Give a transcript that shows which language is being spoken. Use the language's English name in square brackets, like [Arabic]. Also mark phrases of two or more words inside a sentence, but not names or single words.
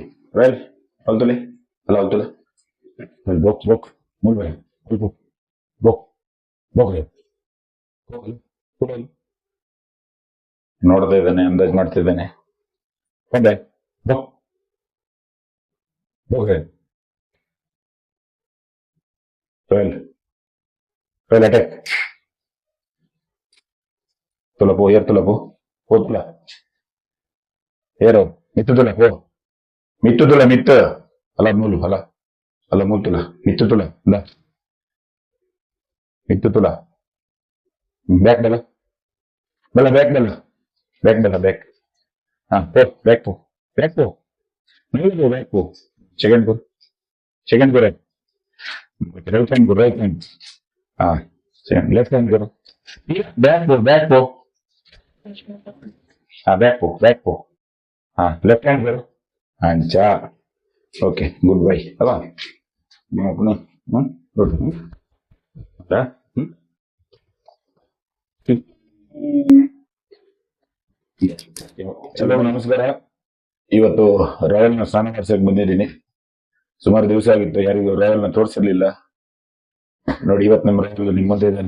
[Kannada] ರಾಯಲ್ ಹೊಲ್ತಲೆ ಅಲ್ಲ, ಹೊಲ್ತಲೆ ಬೋಕ್ ಬೋಕ್ ಮೂಲ್ ಬೈ ಬೋಕ್ ಬೋಕ್ ಬೋಕ್ ನೋಡ್ತಾ ಇದ್ದಾನೆ, ಅಂದಾಜ್ ಮಾಡ್ತಿದ್ದಾನೆ. [Tulu] ಬಂದೆ ಬೋಕ್ ಬೋಕ್ ರಾಯಲ್ ರಾಯಲ್ ಅಟ್ಯಾಕ್ ತುಲಪು ಏರ್ ತುಲಪು ಓ ತುಲ ಏರೋ ಮಿತ್ತು ತುಲ ಓ ಮಿತ್ತು ತುಲ ಮಿತ್ತು ಅಲ್ಲ ಮೂಲು ಅಲ್ಲ ಅಲ್ಲ ಮೂಲ್ ತುಲ ಮಿತ್ತು ತುಲ ಇಲ್ಲ ಮಿತ್ತು ತುಲ ಬ್ಯಾಕ್ ಡಲ ಬಲ ಬ್ಯಾಕ್ ಡಲ ಬ್ಯಾಕ್ ಡಲ ಬ್ಯಾಕ್. ಹಾ ಪೋ ಬ್ಯಾಕ್ ಪೋ ಬ್ಯಾಕ್ ಪೋ [Hindi] नहीं पो बैक पो सेकंड को [English] right hand [Hindi] को [English] right hand. [Hindi] हाँ [English] left hand [Hindi] करो. बैक पो हाँ बैक पो हाँ [English] left hand [Hindi] करो. हाँ अच्छा [English] okay good bye [Hindi] अब अपना गुड [Kannada] ಚಲೋ ನಮಸ್ಕಾರ. ಇವತ್ತು ರಾಯಲ್ನ ಸ್ನಾನ ಮಾಡಿಸಕ್ ಬಂದಿದ್ದೀನಿ. ಸುಮಾರು ದಿವಸ ಆಗಿತ್ತು, ಯಾರಿಗೂ ರಾಯಲ್ನ ತೋರಿಸಿರ್ಲಿಲ್ಲ. ನೋಡಿ ಇವತ್ತು ನಮ್ಮ ರಾಯಲ್ ನಿಮ್ಮ ಮುಂದೆ ಇದ್ದಾನೆ.